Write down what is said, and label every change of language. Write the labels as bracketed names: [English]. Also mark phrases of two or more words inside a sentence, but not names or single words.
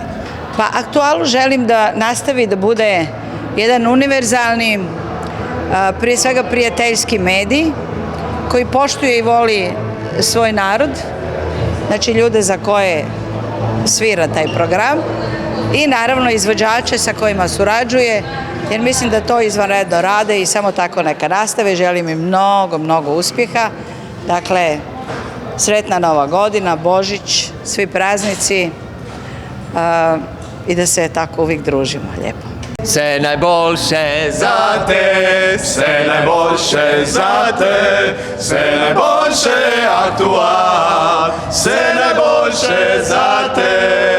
[Croatian] Pa aktualu želim da nastavi da bude jedan univerzalni, prije svega prijateljski medij, koji poštuje i voli svoj narod, znači ljude za koje svira taj program i naravno izvođače sa kojima surađuje, jer mislim da to izvanredno rade i samo tako neka nastave. Želim im mnogo uspjeha. Dakle, sretna Nova godina, Božić, svi praznici i da se tako uvijek družimo. Lijepo. [Slovenian] Sve najboljše za te, sve najboljše za te, sve najboljše aktual, sve najboljše za te.